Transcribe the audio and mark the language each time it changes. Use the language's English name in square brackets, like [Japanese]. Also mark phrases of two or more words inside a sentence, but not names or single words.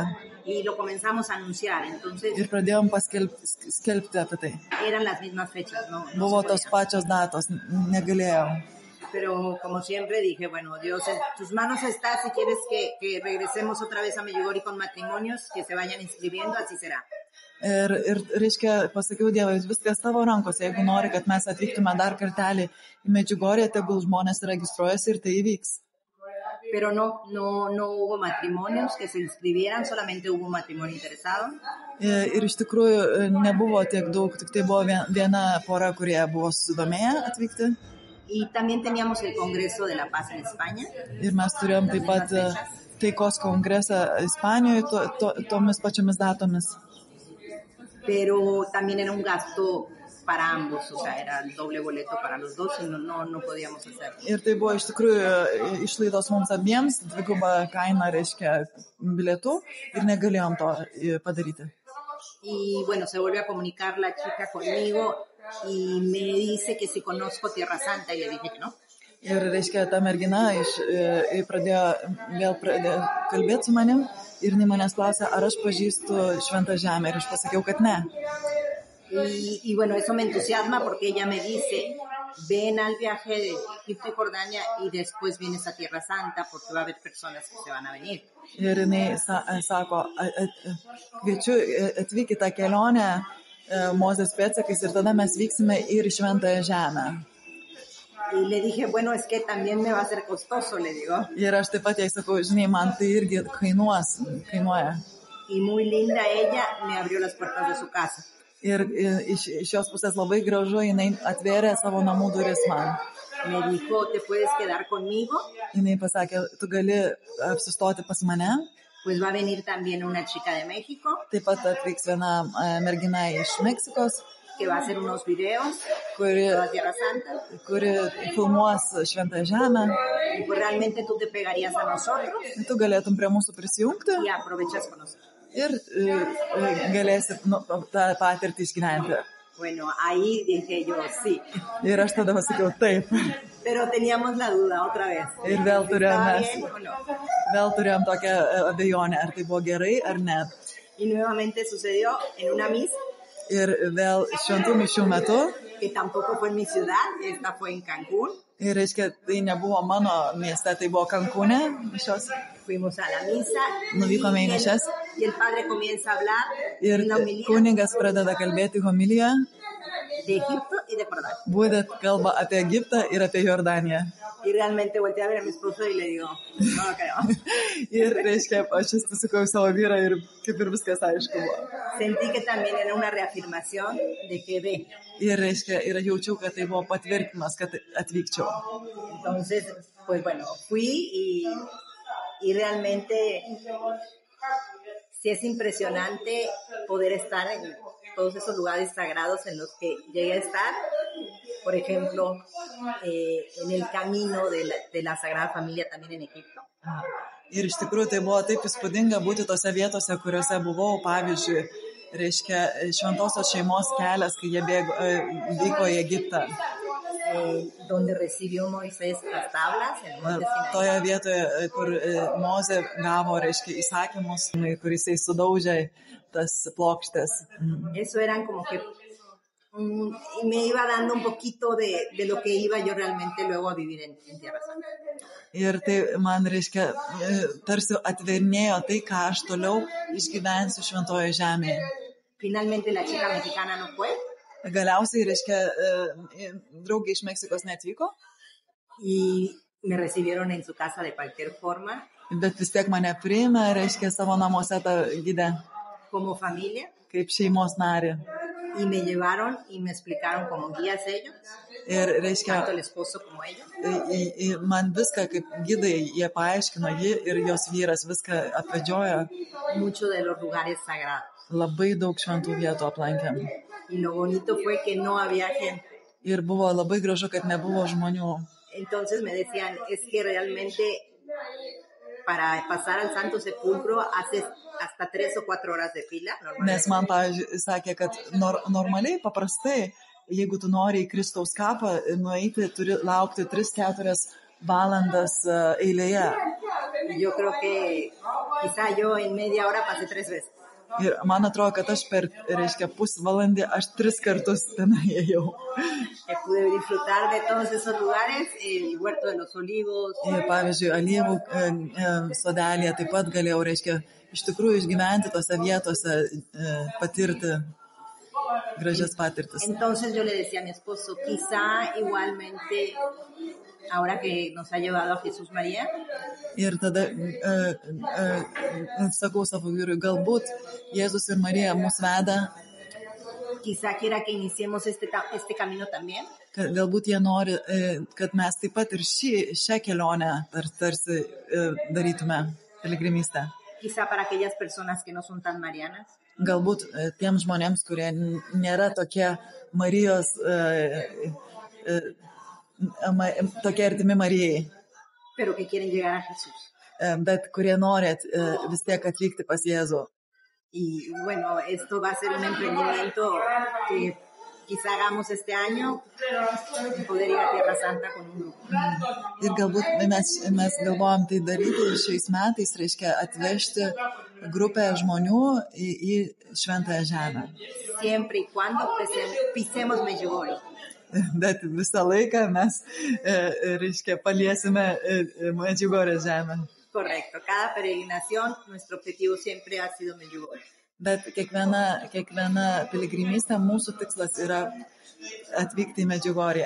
[Spanish] Y lo comenzamos a anunciar, entonces. [Lithuanian] Ir pradėjom skelbti apie tai. [Spanish] Eran las mismas fechas, ¿no? [Lithuanian] Buvo tos pačios datos, negalėjau. [Spanish] Pero como siempre dije, bueno, Dios, en tus manos está, si quieres que regresemos otra vez a Medjugorje con matrimonios, que se vayan inscribiendo, así será. [Lithuanian] Ir reiškia, pasakiau Dievui, viskas tavo rankose, jeigu nori, kad mes atvyktume dar kartelį į Medjugorje, tegul žmonės registruojasi ir tai įvyks. [Spanish] Pero no hubo matrimonios que se inscribieran, solamente hubo un matrimonio interesado. [Lithuanian] Ir iš tikrųjų nebuvo tiek daug, tik tai buvo viena pora, kurie buvo susidomėję atvykti. [Spanish] Y también teníamos el Congreso de la Paz en España. [Lithuanian] Ir mes turėjom taip pat taikos kongresą Ispanijoje tomis pačiomis datomis. [Spanish] Pero también era un gasto para ambos, o sea, era el doble boleto para los dos y no podíamos hacerlo. [Lithuanian] Ir tai buvo iš tikrųjų išlaidos mums abiems, dviguba kaina, reiškia, bilietų ir negalėjom to padaryti. [Spanish] Y bueno, se vuelve a comunicar la chica conmigo y me dice que si conozco Tierra Santa y le dije que no. [Lithuanian] Ir reiškia, ta mergina pradėjo kalbėti su manim ir jinai manęs klausė, ar aš pažįstu Šventą Žemę, ir aš pasakiau, kad ne. [Spanish] Y bueno, eso me entusiasma porque ella me dice, ven al viaje de Egipto y Jordania y después vienes a Tierra Santa porque va a haber personas que se van a venir. [Lithuanian] Ir jinai sako, kviečiu atvykti tą kelionę Mozės pėdsakais ir tada mes vyksime ir į Šventąją Žemę. [Spanish] Y le dije, bueno, es que también me va a ser costoso, le digo. [Lithuanian] Ir aš taip pat jai sakau, žinai, man tai irgi kainuoja. [Spanish] Y muy linda ella me abrió las puertas de su casa. [Lithuanian] Ir iš šios pusės labai gražu, jinai atvėrė savo namų duris man. [Spanish] Me dijo, ¿te puedes quedar conmigo? [Lithuanian] Jinai pasakė, tu gali apsistoti pas mane. [Spanish] Pues va a venir también una chica de México. [Lithuanian] Taip pat atvyks viena mergina iš Meksikos. [Spanish] Que va a hacer unos videos [Lithuanian] kuri filmuos Šventąją Žemę. [Spanish] Y pues realmente tú te pegarías a nosotros. [Lithuanian] Tu galėtum prie mūsų prisijungti. [Spanish] Y aprovechas con nosotros. [Lithuanian] Ir galėsi tą patirtį išgyventi. [Spanish] Bueno, ahí dije yo, sí. [Lithuanian] Ir aš tada pasakiau taip. [Spanish] Pero teníamos la duda otra vez. [Lithuanian] Ir vėl turėjom tokią abejonę, ar tai buvo gerai ar ne. [Spanish] Y nuevamente sucedió en una misa. [Lithuanian] Ir vėl šventų mišių metu. [Spanish] Que tampoco fue en mi ciudad, esta fue en Cancún. [Lithuanian] Ir reiškia, tai nebuvo mano mieste, tai buvo Cancūne mišios. [Spanish] Fuimos a la misa. [Lithuanian] Nuvykome į mišias. [Spanish] Y el padre comienza a hablar. [Lithuanian] Ir kunigas pradeda kalbėti homiliją. [Spanish] De Egipto y de Jordania. [Lithuanian] Būtent kalba apie Egiptą ir apie Jordaniją. [Spanish] Y realmente volteé a ver a mi esposo y le digo, no lo creo. [Lithuanian] Ir, reiškia, aš vis pasakau savo vyrą ir kaip ir viskas aišku buvo. [Spanish] Sentí que también era una reafirmación de que ve. [Lithuanian] Ir, reiškia, ir jaučiau, kad tai buvo patvirtinimas, kad atvykčiau. [Spanish] Entonces, pues bueno, fui y realmente sí es impresionante poder estar en todos esos lugares sagrados en los que llegué a estar. Por ejemplo, en el camino de la Sagrada Familia también en Egipto. [Lithuanian] Ir iš tikrųjų tai buvo taip įspūdinga būti tose vietose, kuriuose buvau, pavyzdžiui, reiškia, šventosios šeimos kelias, kai jie vyko į Egiptą. [Spanish] Donde recibió Moisés las tablas en el monte Sinaí. [Lithuanian] Toje vietoje, kur Mozė gavo, reiškia, įsakymus, kur jisai sudaužė tas plokštės. [Spanish] Eso eran como que me iba dando un poquito de lo que iba yo realmente luego a vivir en Tierra Santa. [Lithuanian] Ir tai man, reiškia, tarsi atvernėjo tai, ką aš toliau išgyvensiu šventoje žemėje. [Spanish] Finalmente la chica mexicana no fue. [Lithuanian] Galiausiai, reiškia, draugė iš Meksikos neatvyko. [Spanish] Y me recibieron en su casa de cualquier forma. [Lithuanian] Bet vis tiek mane priėmė, reiškia, savo namuose tą gydę. [Spanish] Como familia. [Lithuanian] Kaip šeimos narį. [Spanish] Y me llevaron y me explicaron como guías ellos. [Lithuanian] Ir, reiškia, [Spanish] tanto el esposo como ella. [Lithuanian] Man viską kaip gidai jie paaiškino, ji ir jos vyras viską apvedžiojo. [Spanish] Mucho de los lugares sagrados. [Lithuanian] Labai daug šventų vietų aplankėm. [Spanish] Y lo bonito fue que no había gente. [Lithuanian] Ir buvo labai gražu, kad nebuvo žmonių. [Spanish] Entonces me decían, es que realmente para pasar al Santo Sepulcro haces hasta 3 o 4 horas de fila. [Lithuanian] Nes man, pavyzdžiui, sakė, kad normaliai, paprastai, jeigu tu nori į Kristaus kapą nueiti, turi laukti 3-4 valandas eilėje. [Spanish] Yo creo que quizá yo en media hora pasé 3 veces. [Lithuanian] Ir man atrodo, kad aš per, reiškia, pusvalandį, aš 3 kartus tenai ėjau. [Spanish] Pude disfrutar de todos esos lugares, el huerto de los olivos. [Lithuanian] Pavyzdžiui, alyvų sodelėje taip pat galėjau, reiškia, iš tikrųjų išgyventi tose vietose, patirti gražias patirtis. [Spanish] Entonces yo le decía a mi esposo, quizá igualmente, ahora que nos ha llevado a Jesús María. [Lithuanian] Ir tada sakau savo vyrui, galbūt Jėzus ir Marija mus veda. [Spanish] Quizá quiera que iniciemos este camino también. [Lithuanian] Galbūt jie nori, kad mes taip pat ir šią kelionę tarsi darytume piligrimystę. [Spanish] Quizá para aquellas personas que no son tan marianas. [Lithuanian] Galbūt tiems žmonėms, kurie nėra tokie Marijos, tokie artimi Marijai. [Spanish] Pero que quieren llegar a Jesús. [Lithuanian] Bet kurie nori vis tiek atvykti pas Jėzų. [Spanish] Y bueno, esto va a ser un emprendimiento que quizá hagamos este año, poder ir a Tierra Santa con un grupo. [Lithuanian] Ir galbūt mes galvojam tai daryti šiais metais, reiškia atvežti grupę žmonių į šventąją žemę. [Spanish] Siempre y cuando pisemos Medjugorje. [Lithuanian] Bet visą laiką mes, reiškia, paliesime Medjugorje žemę. [Spanish] Correcto. Cada peregrinación, nuestro objetivo siempre ha sido Medjugorje. [Lithuanian] Bet kiekviena piligrimystė, mūsų tikslas yra atvykti į Medjugorje.